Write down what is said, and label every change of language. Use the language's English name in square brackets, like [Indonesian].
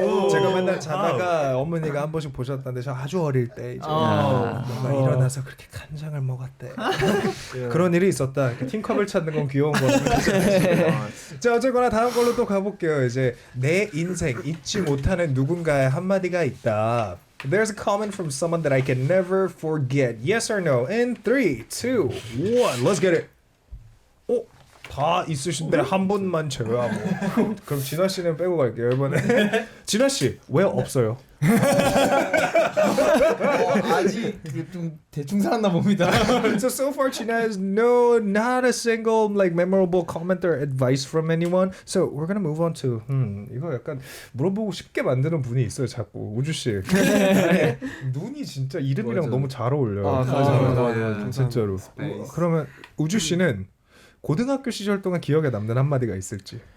[Korean] 제가 맨날 자다가 어머니가 한 번씩 보셨다는데 저 아주 어릴 때 이제 일어나서 그렇게 간장을 먹었대. 그런 일이 있었다. 팅컵을 찾는 건 귀여운 거예요. 자, 어쨌거나 다음 걸로 또 가볼게요. 이제 내 인생 잊지 못하는 누군가의 한마디가 있다. [English] There's a comment from someone that I can never forget. Yes or no? In 3, 2, 1. Let's get it. [Korean] 다 있으신데 한 분만 제외하고. 그럼 진아 씨는 빼고 갈게요 이번에. 진아 씨 왜 없어요? 아직 좀 대충 살았나 봅니다. [English] So far China has not a single like memorable comment or advice from anyone. So we're gonna move on to [Korean] 이거 약간 물어보고 싶게 만드는 분이 있어요 자꾸 우주 씨. 눈이 진짜 이름이랑 너무 잘 어울려요. 맞아. 진짜로. 그러면 우주 씨는 고등학교 시절 동안 기억에 남는 한마디가 있을지.